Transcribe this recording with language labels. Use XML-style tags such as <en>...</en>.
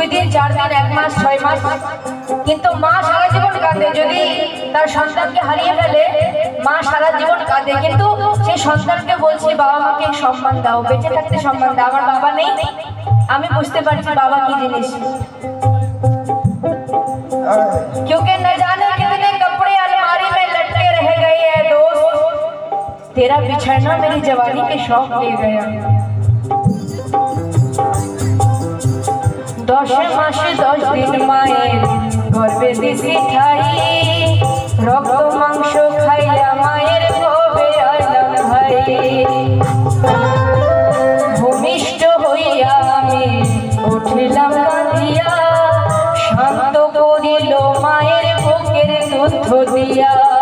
<bn>বোনের কান্দনে, কিন্তু মা সারা জীবন কাঁদে। যদি তার সন্তানকে হারিয়ে ফেলে মা সারা জীবন কাঁদে, কিন্তু সেই সন্তানকে বলছি বাবা মাকে সম্মান দাও, বেঁচে থাকতে সম্মান দাও। আমার বাবা নেই, আমি বুঝতে পারছি বাবা কি জিনিস।</bn> <hi>क्योंकि न जाने कितने कपड़े अलमारी में लटके रह गए हैं दोस्त, तेरा बिछड़ना मेरी जवानी के शौक ले गया।</hi> <bn>10 মাস 10 দিন মায়ের গর্ভে দিছি ঠাই, রক্ত মাংস খাইয়া মায়ের ভবে আলাম ভাই। ভূমিষ্ঠ হইয়া আমি উঠিলাম কাঁদিয়া, শান্ত করিল মায়ের বুকের দুধ দিয়া।</bn>